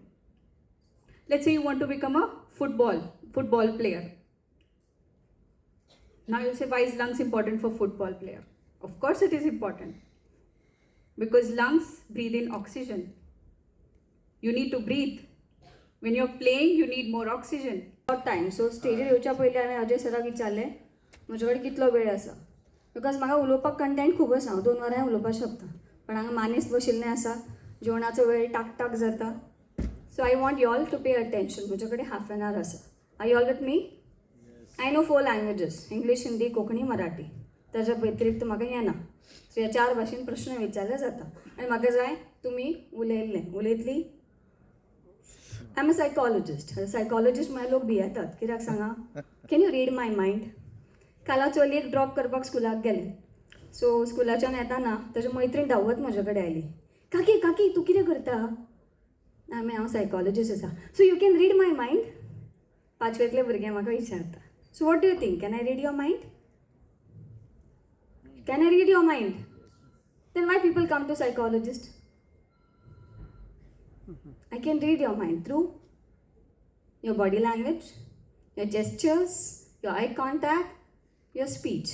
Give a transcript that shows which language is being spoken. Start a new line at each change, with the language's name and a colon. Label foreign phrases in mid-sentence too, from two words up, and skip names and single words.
English: Let's say you want to become a football player. Now you'll say, why is lungs important for football player? Of course it is important. Because lungs breathe in oxygen. You need to breathe. When you're playing, you need more oxygen.
Konkani: टायम सो स्टेजीर येवच्या पयलीं हांवें अजय सराक विचारलें म्हजे कडेन कितलो वेळ आसा बिकॉज म्हाका उलोवपाक कंटेंट खूब आसा हांव 2 वरां उलोवपाक शकता पण हांगा मानेस्त बशिल्लें आसा जेवणाचो वेळ टाक जाता
English: so I want you all to pay attention
Konkani: म्हजे कडेन
English: half an hour
Konkani: आसा
English: are you all with me I know 4 languages English Hindi Konkani Marathi
Konkani: ताच्या व्यतिरिक्त म्हाका येना सो ह्या 4 भाशेन प्रश्न विचारले जाता आनी म्हाका जाय तुमी उलयतली
English: I am a psychologist
Konkani: म्हळ्यार लोक भियेतात कित्याक सांगा
English: can you read my mind
Konkani: काला चलयेक ड्रॉप करपाक स्कुलाक गेलें सो स्कुलाच्यान येताना ताची मैत्रीण धांवत म्हजे कडेन आयली काकी तूं कितें करता हांव सायकॉलॉजिस्ट आसा
English: so you can read my mind
Konkani: 5वेंतले भुरगे म्हाका विचारता
English: so what do you think can I read your mind can I read your mind then why people come to psychologist I can read your mind through your body language, your gestures, your eye contact, your speech.